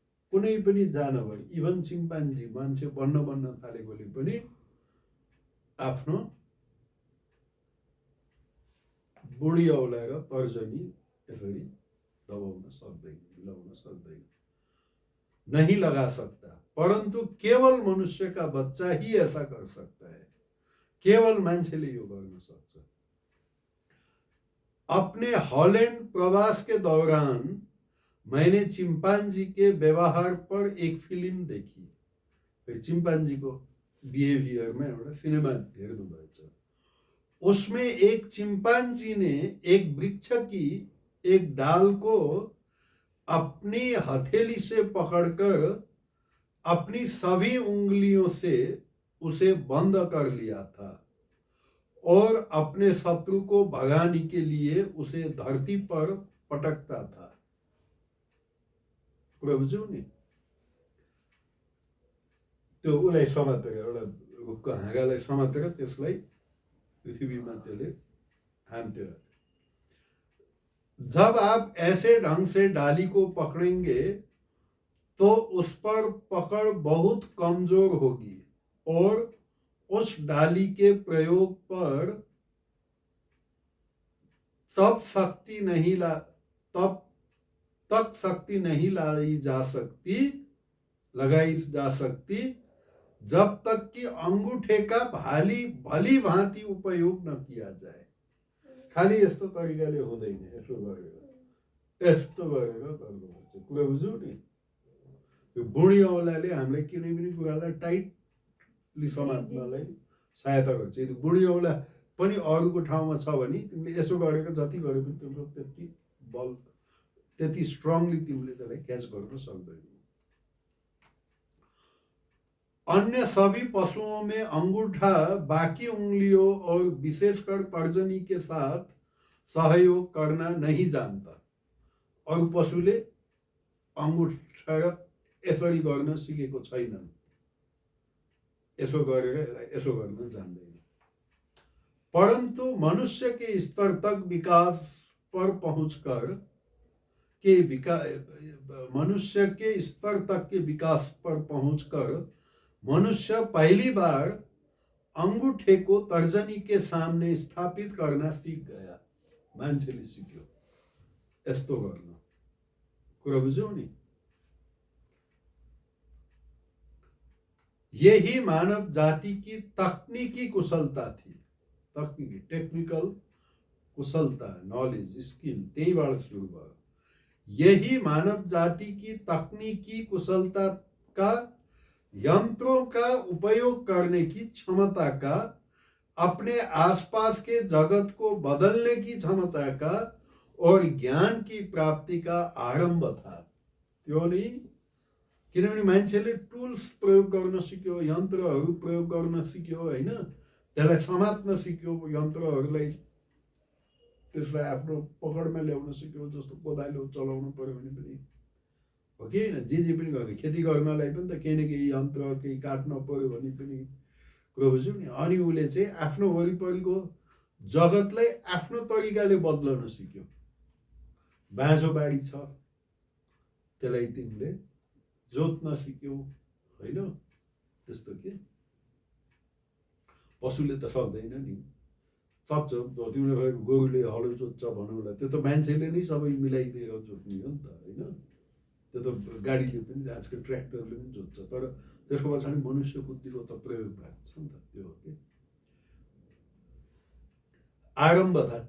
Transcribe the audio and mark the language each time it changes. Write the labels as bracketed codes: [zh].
[ne] कुनै पनि जानवर, इभन चिम्पान्जी, मान्छे बन्न थालेकोले पनि आफ्नो बुढी औलाएर तर्जनी यसरी दबाउन सक्दैन, मिलाउन सक्दैन, [hi] नहीं लगा सकता। परंतु केवल मनुष्य का बच्चा ही ऐसा कर सकता है। [ne] केवल मान्छेले यो गर्न सक्छ। [hi] अपने हॉलैंड प्रवास के दौरान मैंने चिंपांजी के व्यवहार पर एक फिल्म देखी। फिर चिंपांजी को [ne] बिहेभियरमा एउटा सिनेमा हेर्नुभएछ। [hi] उसमें एक चिंपांजी ने एक वृक्ष की एक डाल को अपनी हथेली से पकड़कर अपनी सभी उंगलियों से उसे बंद कर लिया था और अपने शत्रु को भगाने के लिए उसे धरती पर पटकता था। [ne] कुरा बुझ्यौ नि? त्यो उसलाई समातेर, एउटा रुखको हाँगालाई समातेर त्यसलाई पृथ्वीमा त्यसले हान्थ्यो। [hi] जब आप ऐसे ढंग से डाली को पकड़ेंगे तो उस पर पकड़ बहुत कमजोर होगी और उस डाली के प्रयोग पर तब तक शक्ति नहीं लगाई जा सकती जब तक कि अंगूठे का भली भांति उपयोग न किया जाए। [ne] खाली यस्तो तरिकाले हुँदैन, यसो गरेर गर्नुपर्छ। कुरा बुझ्यौ नि? त्यो बुढी औँलाले हामीलाई कुनै पनि कुरालाई टाइटली समात्नलाई सहायता गर्छ। यदि बुढी औँला पनि अरूको ठाउँमा छ भने तिमीले यसो गरेर जति गरे पनि तिम्रो त्यति स्ट्रङली तिमीले त्यसलाई क्याच गर्न सक्दैन। [hi] अन्य सभी पशुओं में अंगूठा बाकी उंगलियों और विशेषकर तर्जनी के साथ सहयोग करना नहीं जानता। [ne] अरू पशुले अंगूठा यसरी गर्न सिकेको छैनन्, यसो गरेर यसो गर्न जान्दैन। [hi] परंतु मनुष्य के स्तर तक विकास पर पहुंचकर मनुष्य पहली बार अंगूठे को तर्जनी के सामने स्थापित करना सीख गया। [ne] मान्छेले सिक्यो यस्तो गर्न। कुरा बुझ्यौ नि? [hi] यही मानव जाति की तकनीकी कुशलता थी। [ne] टेक्निकल कुशलता, नॉलेज, स्किल त्यहीबाट सुरु भयो। [hi] यही मानव जाति की तकनीकी कुशलता का, यंत्रों का उपयोग करने की क्षमता का, अपने आसपास के जगत को बदलने की क्षमता का और ज्ञान की प्राप्ति का आरंभ था। [ne] त्यो नि किनभने मान्छेले टुल्स प्रयोग गर्न सिक्यो, यन्त्रहरू प्रयोग गर्न सिक्यो, हैन? त्यसलाई समात्न सिक्यो, यन्त्रहरूलाई त्यसलाई आफ्नो पकडमा ल्याउन सिक्यो। जस्तो कोदालो चलाउनु पर्यो भने पनि हो कि हैन? जे पनि गर्ने, खेती गर्नलाई पनि त केही न केही यन्त्र, केही काट्न पर्यो भने पनि कुरा बुझ्यौ नि? अनि उसले चाहिँ आफ्नो वरिपरिको जगतलाई आफ्नो तरिकाले बदल्न सिक्यो। बाँझो बारी छ, त्यसलाई तिमीले जोत्न सिक्यौ, होइन? त्यस्तो के पशुले त सक्दैन नि। सक्छ, तिमीले गोरुले हलो जोत्छ भनौँला, त्यो त मान्छेले नै सबै मिलाइदिएर जोत्ने हो नि त, होइन? त्यो त गाडीले पनि, आजकल ट्र्याक्टरले पनि जोत्छ, तर त्यसको पछाडि मनुष्य बुद्धिको त प्रयोग भएको छ नि त। त्यो हो कि आरम्भ था।